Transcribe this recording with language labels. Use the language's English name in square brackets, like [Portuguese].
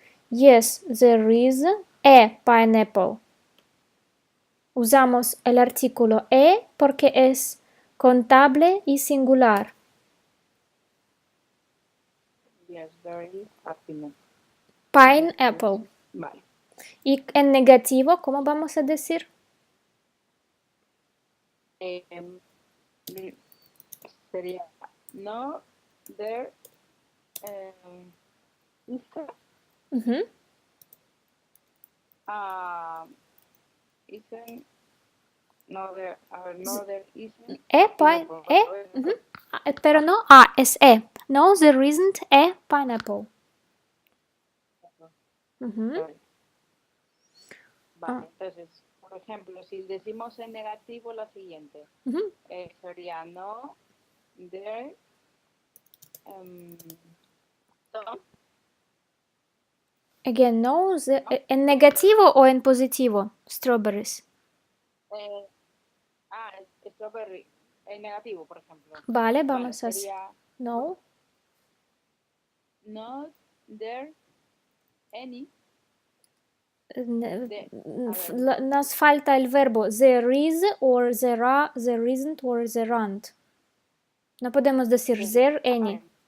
[English] Yes, there is a pineapple. [Spanish] Usamos el artículo porque es contable y singular. [English] yes, there is happiness. Pineapple. [Spanish] Vale. Y en negativo, ¿cómo vamos a decir? [English] Em, [Spanish] sería [English] no there is Ujú. isn't no there no there isn't Pine, ujú. pineapple. [Spanish] Pero no A, es E. [English] No, there isn't a pineapple. Ujú. [Spanish] Vale. Ah, Vale, entonces, por ejemplo, si decimos en negativo la siguiente, ujú. sería [English] no there some, Again, no, [Spanish] ¿no? ¿en negativo o en positivo? [English] Strawberries. [Spanish] Eh, strawberry, en negativo, por ejemplo. Vale, Vale, vamos a hacer. sería No. [English] not there any [Spanish] de, a ver, Nos falta el verbo [English] there is or there are, there isn't or there aren't. [Spanish] No podemos decir [English] there any.